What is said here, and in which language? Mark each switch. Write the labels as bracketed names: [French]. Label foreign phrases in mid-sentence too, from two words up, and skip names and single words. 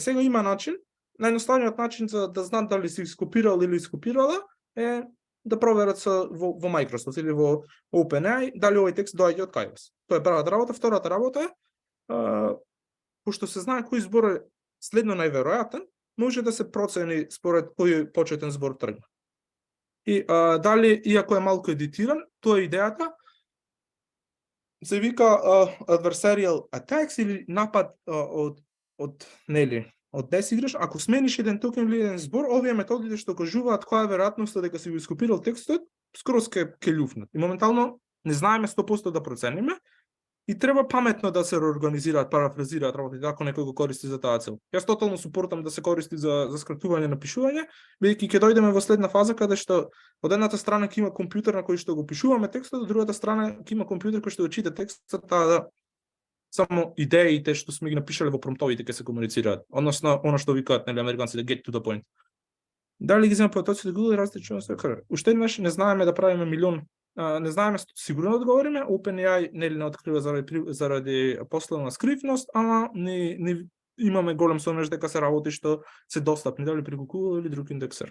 [Macedonian] Сега има начин, најноставниот начин за да знаат дали си скопирал или скопирала е да проверат во Microsoft или во OpenAI дали овој текст доаѓа од кај вас. Тоа е првата работа. Втората работа е, пошто се знае кој збор е следно најверојатен, може да се процени според кој почетен збор тргна. И дали, иако е малку едитиран, тоа е идејата, се вика [English] adversarial attacks [Macedonian] или напад од десиграш. Ако смениш еден токен или еден збор, овие методите што кажуваат која е веројатноста дека си го ископирал текстот, скроз ќе љуфнат. И моментално не знаеме 100% да процениме и треба паметно да се реорганизираат, парафразираат работите ако некој го користи за таа цел. Јас тотално супортам да се користи за скратување на пишување, бидејќи ќе дојдеме во следна фаза каде што од едната страна ќе има компјутер на кој што го пишуваме текстот, од другата страна ќе има компјутер кој што го чита текстот, да само идеите што сме ги напишале во промптовите ќе се комуницираат. Односно, она што викаат нели американците [English] get to the point. [Macedonian] Дали ги земе потоците Google и различно се кара. Уште еднаш не знаеме да правиме милион не знаеме сигурно да одговориме, OpenAI нели не открива заради последна скривност, ама ни имаме голем сомнеж дека се работи што се достапни дали преку Google или друг индексер.